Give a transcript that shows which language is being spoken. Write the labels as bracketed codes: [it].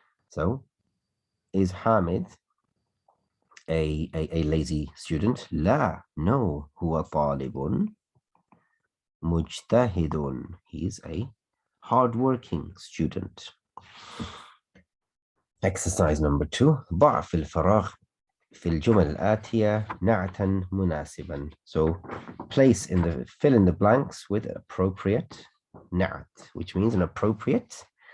[en] So, is Hamid a lazy student? [ar] La, [en] no. [ar] Huwa talibun mujtahidun. [en] He is a hardworking student. Exercise number 2. [ar] ضع في الفراغ في الجمل الآتية نعتا مناسبا. [en] So fill in the blanks with appropriate na'at, which means an appropriate